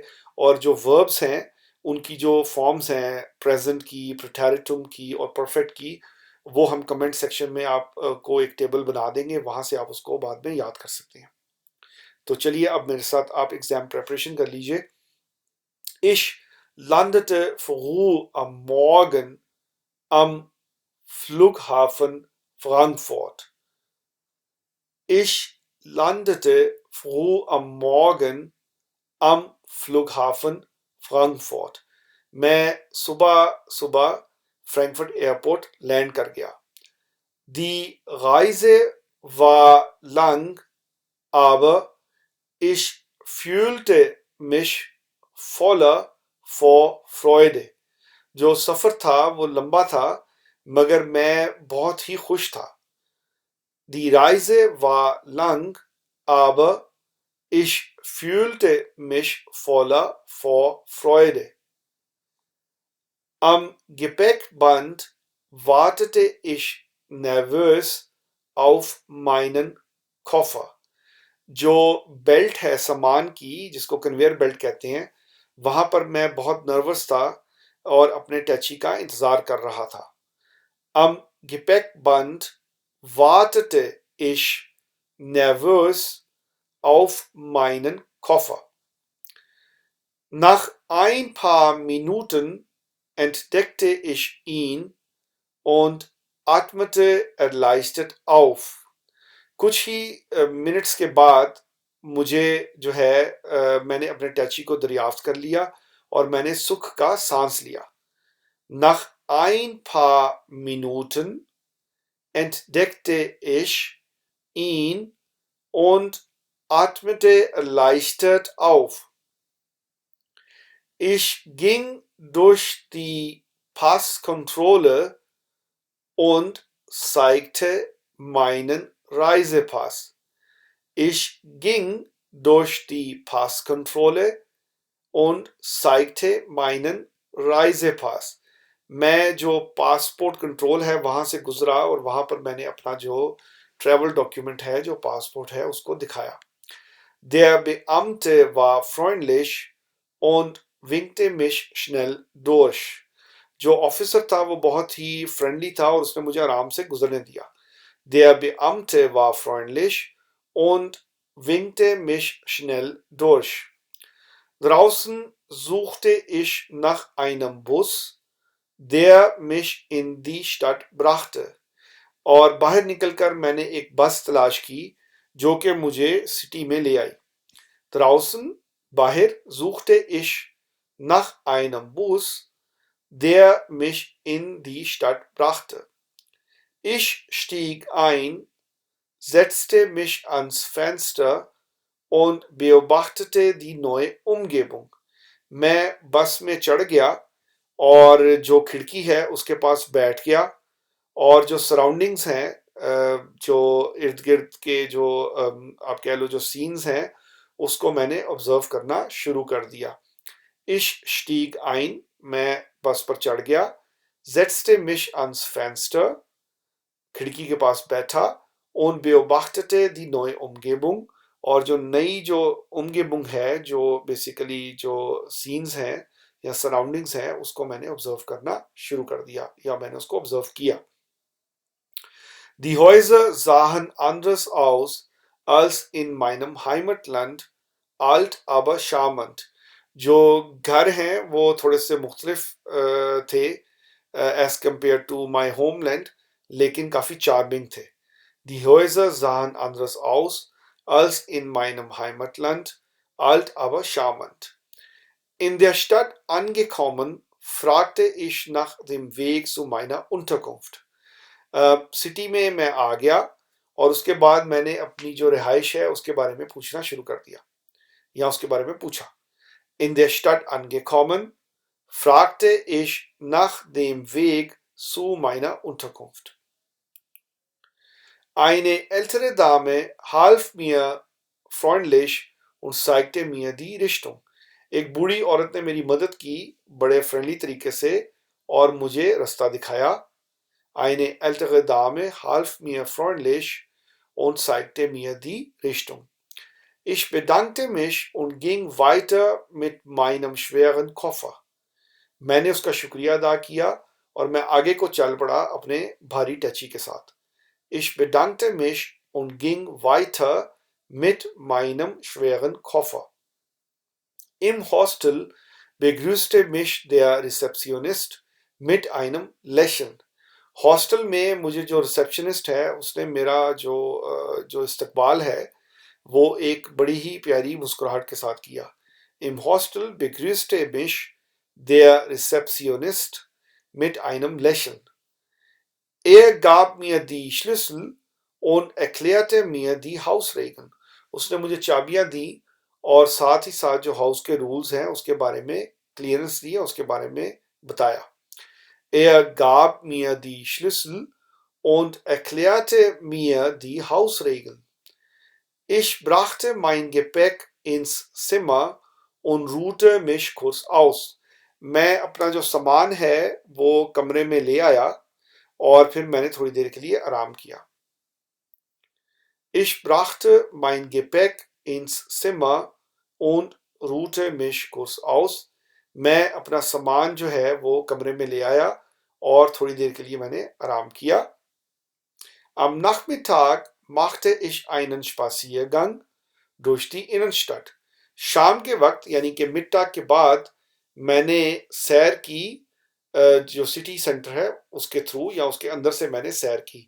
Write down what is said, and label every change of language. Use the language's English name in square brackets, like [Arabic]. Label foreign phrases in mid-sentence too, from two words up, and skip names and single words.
[Hindi] और जो वर्ब्स हैं उनकी जो फॉर्म्स हैं प्रेजेंट की, प्रेटेरिटुम की और परफेक्ट की, वो हम [English] comment section [Hindi] में आप को एक टेबल बना देंगे, वहाँ से आप उसको बाद में याद कर सकते हैं। तो चलिए अब मेरे साथ आप [English] exam preparation [Hindi] कर लीजिए। [German] Ich landete früh am Morgen am Flughafen Frankfurt. Ich landete früh am Morgen am Flughafen Frankfurt. [Hindi] मैं सुबह सुबह फ्रैंकफर्ट एयरपोर्ट लैंड कर गया। [German] Die Reise war lang, aber ich fühlte mich voller Vorfreude। [Hindi] जो सफर था वो लंबा था मगर मैं बहुत ही खुश था। [German] Die Reise war lang, aber ich fühlte mich voller Vorfreude. Am Gepäckband wartete ich nervös auf meinen Koffer। [Hindi] जो बेल्ट है सामान की, जिसको [English] conveyor belt [Hindi] कहते हैं, वहां पर मैं बहुत नर्वस था और अपने टैक्सी का इंतजार कर रहा था। [German] Am Gepäckband wartete ich nervös auf meinen Koffer। Nach ein paar Minuten entdeckte ich ihn und atmete erleichtert auf. [Hindi] कुछ ही मिनट्स के बाद मुझे जो है मैंने अपने टैची को दरियाफ्त कर लिया और मैंने सुख का सांस लिया. [German] Nach ein paar Minuten entdeckte ich ihn und atmete erleichtert auf. Ich ging durch die Passkontrolle und zeigte meinen Reisepass. Ich ging durch die Passkontrolle und zeigte meinen Reisepass. [Hindi] मैं जो [English] passport control [Hindi] है वहां से गुजरा और वहां पर मैंने अपना जो [English] travel document [Hindi] है जो पासपोर्ट है उसको दिखाया. [German] Der Beamte war freundlich und winkte mich schnell durch. [Hindi] जो ऑफिसर था वो बहुत ही फ्रेंडली था और उसने मुझे आराम से गुजरने दिया. [German] Der Beamte war freundlich und winkte mich schnell durch. Draußen suchte ich nach einem Bus, der mich in die Stadt brachte. [Hindi] और बाहर निकलकर मैंने एक बस तलाश की जो कि मुझे सिटी में ले आई. [German] Draußen, बाहर, suchte ich nach einem Bus, der mich in die Stadt brachte. Ich stieg ein, setzte mich ans Fenster und beobachtete die neue Umgebung. [Hindi] मैं बस में चढ़ गया और जो खिड़की है उसके पास बैठ गया और जो सराउंडिंग्स हैं जो इर्द गिर्द के जो आप कह लो जो सीन्स हैं उसको मैंने ऑब्जर्व करना शुरू कर दिया. [German] Ich stieg ein, [Hindi] मैं बस पर चढ़ गया. [German] Setzte mich ans Fenster, [Hindi] खिड़की के पास बैठा. [German] Und beobachtete die neue Umgebung, [Hindi] और जो नई जो उमगेबुंग है जो बेसिकली जो सीन्स हैं या सराउंडिंग्स हैं उसको मैंने ऑब्जर्व करना शुरू कर दिया या मैंने उसको ऑब्जर्व किया. [German] Die Häuser sahen anders aus als in meinem Heimatland, alt aber charmant. [Hindi] जो घर हैं वो थोड़े से मुख्तलिफ थे [English] as compare to my homeland, [Hindi] लेकिन काफ़ी चार्मिंग थे. [German] Die Häuser sahen anders aus als in meinem Heimatland, alt aber charmant. In der Stadt angekommen, fragte ich nach dem Weg zu meiner Unterkunft. [Hindi] सिटी में मैं आ गया और उसके बाद मैंने अपनी जो रिहाइश है उसके बारे में पूछना शुरू कर दिया या उसके बारे में पूछा. [German] In der Stadt angekommen, fragte ich nach dem Weg zu meiner Unterkunft. Eine ältere Dame half mir freundlich und zeigte mir die Richtung. [Hindi] एक बूढ़ी औरत ने मेरी मदद की बड़े फ्रेंडली तरीके से और मुझे रास्ता दिखाया. [German] Eine ältere Dame half mir freundlich und zeigte mir die Richtung. Ich bedankte mich und ging weiter mit meinem schweren Koffer. [Hindi] मैंने उसका शुक्रिया अदा किया और मैं आगे को चल पड़ा अपने भारी टैची के साथ. [German] Ich bedankte mich und ging weiter mit meinem schweren Koffer. Im Hostel begrüßte mich der Rezeptionist mit einem Lächeln. [Hindi] हॉस्टल में मुझे जो रिसेप्शनिस्ट है उसने मेरा जो इस्तकबाल है वो एक बड़ी ही प्यारी मुस्कुराहट के साथ किया. [German] Im Hostel begrüßte mich der Rezeptionist mit einem Lächeln. Er gab mir die Schlüssel und erklärte mir die Hausregeln. [Hindi] उसने मुझे चाबियां दी और साथ ही साथ जो हाउस के रूल्स हैं उसके बारे में क्लियरेंस दी, उसके बारे में बताया. [German] Er gab mir die Schlüssel und erklärte mir die Hausregeln. Ich brachte mein Gepäck ins Zimmer und ruhte mich kurz aus. [Hindi] मैं अपना जो सामान है वो कमरे में ले आया और फिर मैंने थोड़ी देर के लिए आराम किया. [German] Ich brachte mein Gepäck ins Zimmer und ruhte mich kurz aus. [Hindi] मैं अपना सामान जो है वो कमरे में ले आया और थोड़ी देर के लिए मैंने आराम किया. [German] Am Nachmittag machte ich einen Spaziergang durch die Innenstadt. [Hindi] शाम के वक्त यानी कि मिड-टाग के बाद मैंने सैर की जो [English] city center [Hindi] है उसके थ्रू या उसके अंदर से मैंने सैर की।